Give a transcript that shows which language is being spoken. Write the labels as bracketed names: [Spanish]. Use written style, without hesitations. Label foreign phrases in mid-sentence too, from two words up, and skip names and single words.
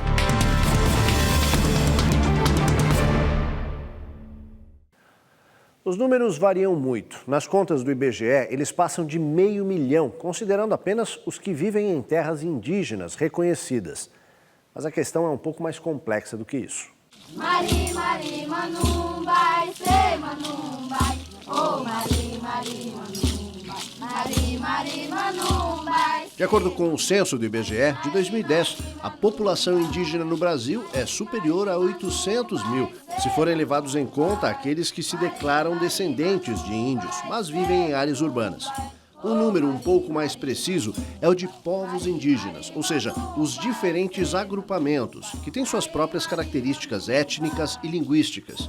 [Portuguese] Os números variam muito. Nas contas do IBGE, eles passam de 500 mil, considerando apenas os que vivem em terras indígenas reconhecidas. Mas a questão é um pouco mais complexa do que isso. Mari, Mari, Manumbai, sei Manumbai, oh Mari, Mari, Manumbai, Mari, Mari, Manumbai. De acordo com o censo do IBGE, de 2010, a população indígena no Brasil é superior a 800 mil, se forem levados em conta aqueles que se declaram descendentes de índios, mas vivem em áreas urbanas. Um número um pouco mais preciso é o de povos indígenas, ou seja, os diferentes agrupamentos, que têm suas próprias características étnicas e linguísticas.